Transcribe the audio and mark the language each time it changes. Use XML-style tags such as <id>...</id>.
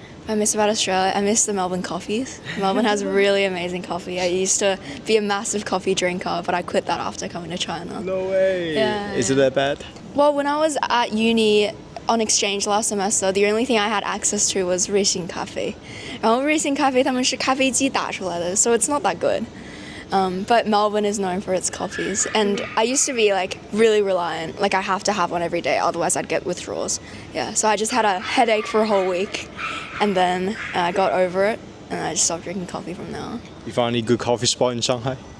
<en>I miss about Australia, I miss the Melbourne coffees. Melbourne has really amazing coffee. I used to be a massive coffee drinker, but I quit that after coming to China. No way! Yeah, Is it that bad? Well, when I was at uni on exchange last semester, the only thing I had access to was 瑞幸咖啡.</en> <zh>然后瑞幸咖啡他们是咖啡机打出来的,</zh> <en>so it's not that good. But Melbourne is known for its coffees, and I used to be like really reliant, like I have to have one every day, otherwise I'd get withdrawals. Yeah, so I just had a headache for a whole week, and then I got over it, and I just stopped drinking coffee from now. You found any good coffee spot in Shanghai?</en>